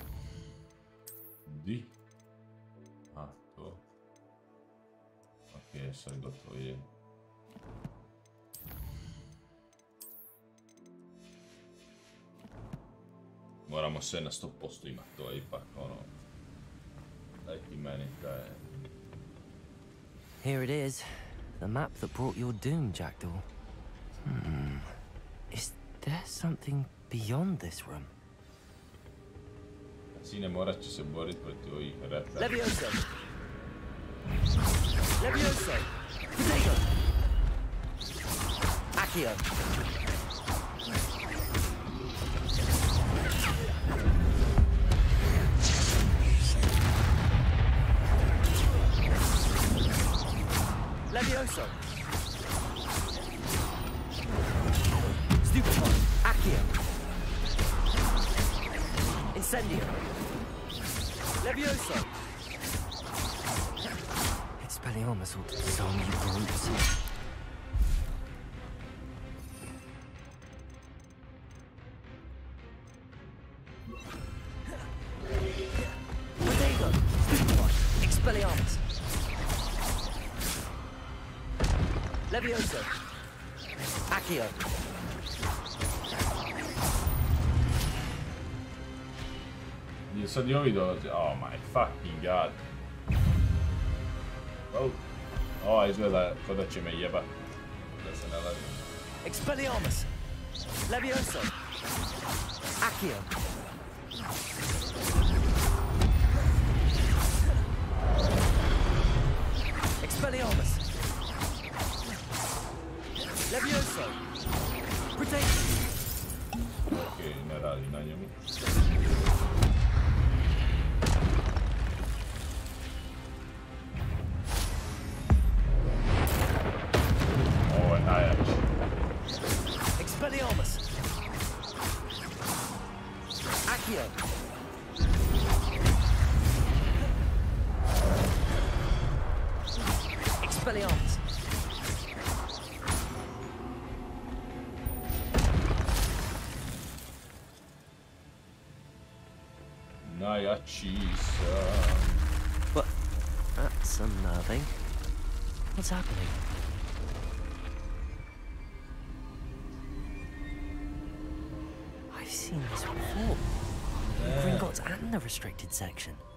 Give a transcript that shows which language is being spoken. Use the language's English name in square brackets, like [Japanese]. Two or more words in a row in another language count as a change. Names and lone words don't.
[Croatian] Di? To. Okej, sad gotovo je. Moramo sve na 100% imati, to je ipak ono... Daj ti meni taj... [English] Here it is. The map that brought your doom, Jackdaw. Is there something beyond this room? [Croatian] Sine, morat će se boriti protiv ovih rata. Levioso! Levioso! Potato! Accio! Levioso! Stupefy! Accio! Incendio! Levioso! [English] Expelliarmus will disarm you brutes. [Croatian] Potato! Stupefy! Expelliarmus! Levioso! Accio! Sad i ovi dolaze, [English] oh my fucking god. [Croatian] Ova izgleda ko da će me jebat. Da se ne lažem. Expelliarmus! Levioso! Accio! Expelliarmus! Levioso! Potato! Ok, ne radi na njemu. Ovo je najjači. Expelliarmus! Accio! Expelliarmus! Najjači [English] But that's unnerving. What's happening? I've seen this before. The Gringotts and the restricted section.